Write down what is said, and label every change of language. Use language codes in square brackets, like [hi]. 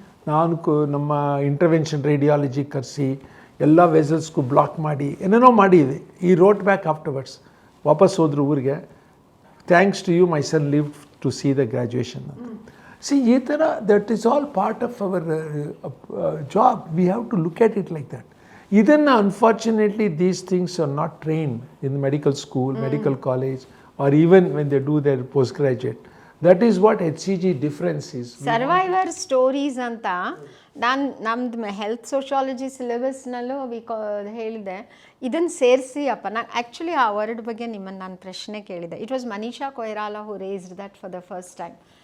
[kn] ನಾನು ನಮ್ಮ intervention radiology ಕರೆಸಿ ಎಲ್ಲ ವೆಸಲ್ಸ್ಗೂ ಬ್ಲಾಕ್ ಮಾಡಿ ಏನೇನೋ ಮಾಡಿದ್ವಿ. [en] ಈ wrote back afterwards, [kn] ವಾಪಸ್ ಹೋದ್ರು ಊರಿಗೆ, [en] Thanks to you my son live to see the graduation ಅಂತ. See, that is all part of our job. We have to look at it like that. Unfortunately, these things are not trained in medical school, medical college, or even when they do their postgraduate. That is what HCG difference is. [kn] Survivor stories anta ನಾನು ನಮ್ದು health sociology ಸಿಲೆಬಸ್ನಲ್ಲೂ ಹೇಳಿದೆ, ಇದನ್ನು ಸೇರಿಸಿ ಅಪ್ಪ. ನಾನು actually ಆ word ಬಗ್ಗೆ ನಿಮ್ಮನ್ನು ನಾನು ಪ್ರಶ್ನೆ ಕೇಳಿದೆ. [en] It was Manisha Koirala who raised that for the first time.